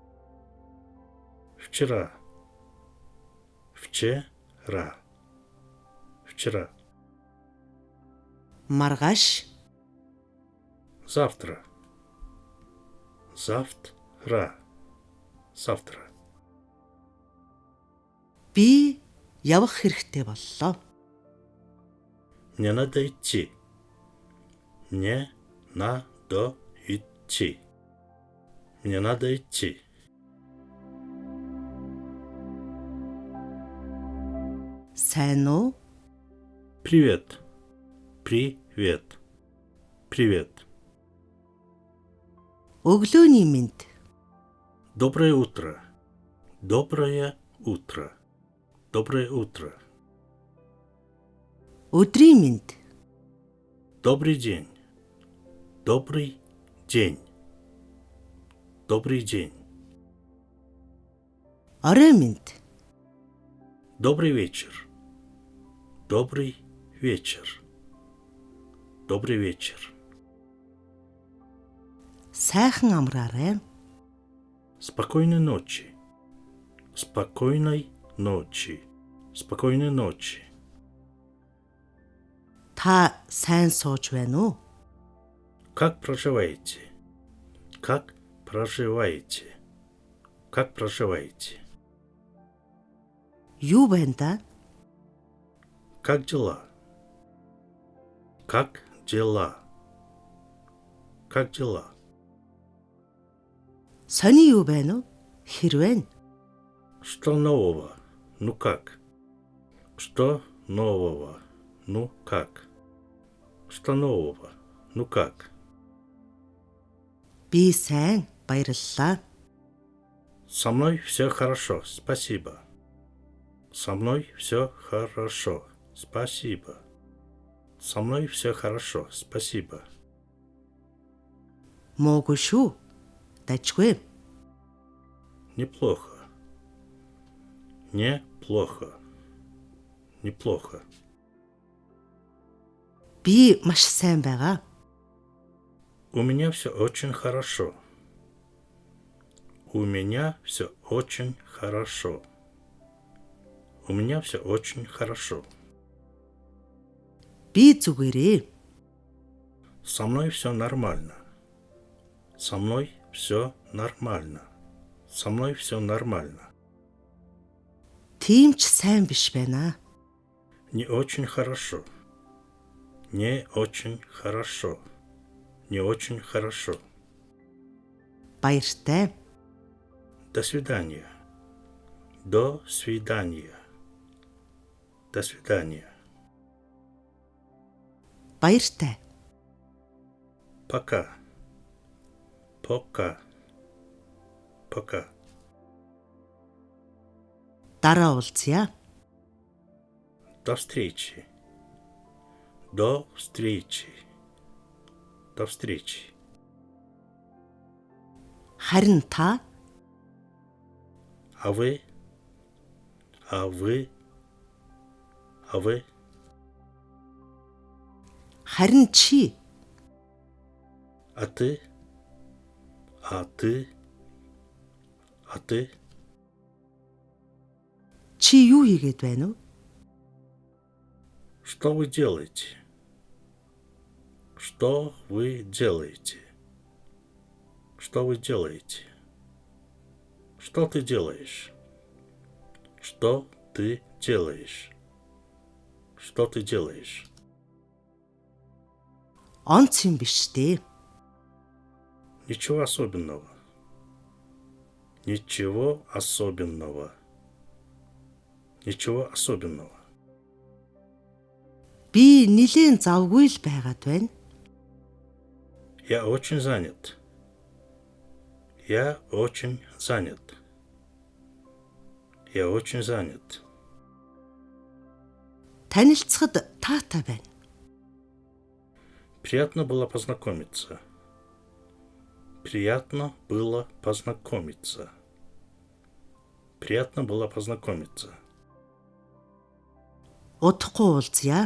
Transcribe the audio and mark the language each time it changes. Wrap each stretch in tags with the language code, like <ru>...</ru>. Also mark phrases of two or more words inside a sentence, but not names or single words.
<ru>вчера, вчера, вчера,</ru> <mn>маргааш,</mn> <ru>завтра, завтра, завтра.</ru> <mn>би явах хэрэгтэй боллоо.</mn> <ru>Мне надо идти. Мне надо идти. Мне надо идти.</ru> <mn>Сайн уу?</mn> <ru>Привет. Привет. Привет.</ru> <mn>Өглөөний мэнд,</mn> <ru>Доброе утро. Доброе утро. Доброе утро.</ru> <mn>өдрийн мэнд,</mn> <ru>Добрый день. Добрый день. Добрый день.</ru> <mn>орой мэнд,</mn> <ru>Добрый вечер. Добрый вечер. Добрый вечер.</ru> <mn>сайхан амраарай.</mn> <ru>Спокойной ночи. Спокойной ночи. Спокойной ночи.</ru> <mn>Та сайн сууж байна уу?</mn> <ru>Как проживаете? Как проживаете? Как проживаете?</ru> <mn>Юу байна да?</mn> <ru>Как дела? Как дела? Как дела?</ru> <mn>Сони юу байна уу? Хэрвэн,</mn> <ru>Что нового? Ну как? Что нового? Ну как? Что нового? Ну как?</ru> <mn>би сайн, баярлалаа.</mn> <ru>Со мной все хорошо, спасибо. Со мной все хорошо, спасибо. Со мной все хорошо, спасибо.</ru> <mn>Муугүй шүү. Дажгүй.</mn> <ru>Неплохо. Неплохо. Неплохо.</ru> <mn>Би маш сайн байгаа.</mn> <ru>У меня все очень хорошо. У меня все очень хорошо. У меня все очень хорошо.</ru> <mn>Би зүгээрээ.</mn> <ru>Со мной все нормально. Со мной все нормально. Со мной все нормально.</ru> <mn>Тийм ч сайн биш байна.</mn> <ru>Не очень хорошо. Не очень хорошо. Не очень хорошо.</ru> <mn>Баяртай.</mn> <ru>До свидания. До свидания. До свидания.</ru> <mn>Баяртай.</mn> <ru>Пока. Пока. Пока.</ru> <mn>Дараа уулзъя.</mn> <ru>До встречи. До встречи. До встречи.</ru> <mn>Харин та</mn> <ru>А вы? А вы? А вы?</ru> <mn>харин чи</mn> <ru>А ты? А ты? А ты?</ru> <mn>чи юу хийгээд байна вэ?</mn> <ru>Что вы делаете? Что вы делаете? Что вы делаете? Что ты делаешь? Что ты делаешь? Что ты делаешь?</ru> <mn>Онц юм биш дээ.</mn> <ru>Ничего особенного. Ничего особенного. Ничего особенного.</ru> <mn>Би нилээн завгүй л байгаад байна.</mn> <ru>Я очень занят. Я очень занят. Я очень занят.</ru> <mn>Танилцахад таатай байна.</mn> <ru>Приятно было познакомиться. Приятно было познакомиться. Приятно было познакомиться.</ru> <mn>Удахгүй уулзъя.</mn>